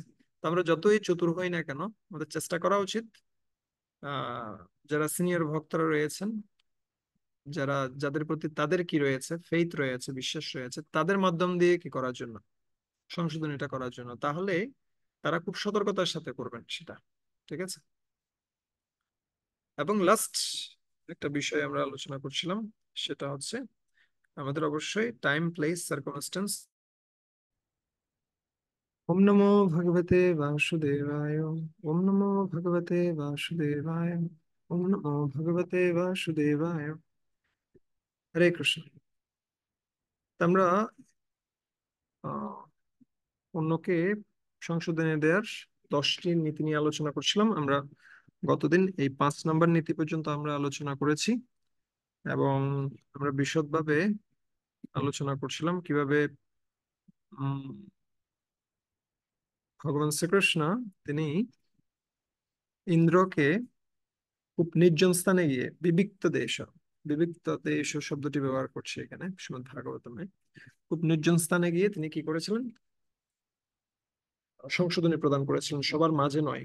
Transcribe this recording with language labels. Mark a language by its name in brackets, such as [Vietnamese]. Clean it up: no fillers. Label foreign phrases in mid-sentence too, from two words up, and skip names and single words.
[Bangla] তো আমরা যতই চতুর হই না কেন, আমাদের চেষ্টা করা উচিত আহ যারা সিনিয়র ভক্তরা রয়েছেন, যারা, যাদের প্রতি তাদের কি রয়েছে, ফেইথ রয়েছে, বিশ্বাস রয়েছে, তাদের মাধ্যম দিয়ে কি করার জন্য, সংশোধনীটা করার জন্য। তাহলে তারা খুব সতর্কতার সাথে করবেন সেটা। ঠিক আছে। এবং লাস্ট একটা বিষয় আমরা আলোচনা করছিলাম, সেটা হচ্ছে আমাদের অবশ্যই [English] time, place, circumstance. [Sanskrit] ওম নমো ভগবতে বাসুদেবায়। ওম নমো ভগবতে বাসুদেবায়। ওম নমো ভগবতে বাসুদেবায়। [Bangla] হরে কৃষ্ণ। তা আমরা আহ, অন্যকে সংশোধনে দেওয়ার 10টি নীতি নিয়ে আলোচনা করছিলাম আমরা। গতদিন এই 5 নম্বর নীতি পর্যন্ত আমরা আলোচনা করেছি, এবং আমরা বিশদভাবে আলোচনা করছিলাম কিভাবে উম, ভগবান শ্রীকৃষ্ণ তিনি ইন্দ্রকে খুব নির্জন স্থানে গিয়ে, বিবিক্ত দেশ শব্দটি ব্যবহার করছে এখানে শ্রীমদ্ ভাগবতমে, খুব নির্জন স্থানে গিয়ে তিনি কি করেছিলেন, সংশোধনী প্রদান করেছিলেন, সবার মাঝে নয়।